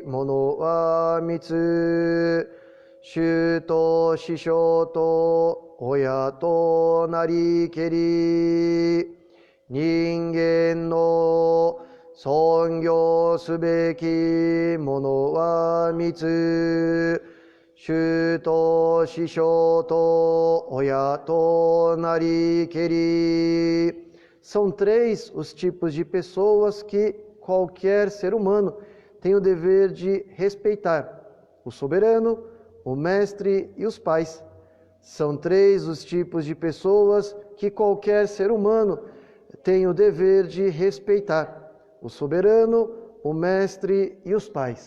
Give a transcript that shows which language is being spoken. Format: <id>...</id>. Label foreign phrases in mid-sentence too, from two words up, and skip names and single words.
<ja>物は三つ主と師匠と親となりけり人間の尊敬すべき物は三つ主と師匠と親となりけり Ningen no Songyo Subeki Mono wa Mitsu Shu to Shisho to Oya to Narikeri.</ja> <pt>São 3 os tipos de pessoas que qualquer ser humano tem o dever de respeitar: o soberano, o mestre e os pais. São 3 os tipos de pessoas que qualquer ser humano tem o dever de respeitar: o soberano, o mestre e os pais.</pt>